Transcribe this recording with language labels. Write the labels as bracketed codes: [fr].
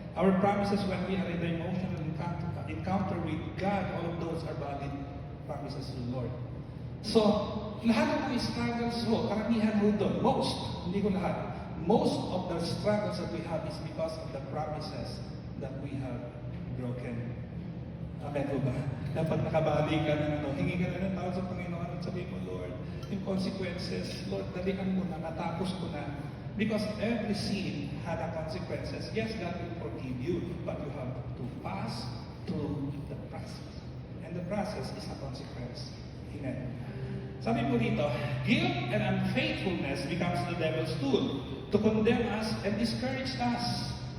[en] Our promises when we are in the emotional encounter with God, all of those are valid promises to the Lord. So, [tl] lahat ng mga struggles ho, karamihan ho doon, [en] most, [tl] hindi ko lahat, [en] most of the struggles that we have is because of the promises that we have broken. [tl] Amen ho ba? Dapat nakabali ka ng hingi ka na ng tawag sa Panginoon at sabihin mo, Lord, yung consequences, Lord, dalihan mo na, natapos ko na. [en] Because every sin had a consequences. Yes, God will forgive you, but you have to pass through the process. And the process is a consequence. Amen. [tl] Sabi po dito, [en] guilt and unfaithfulness becomes the devil's tool to condemn us and discourage us.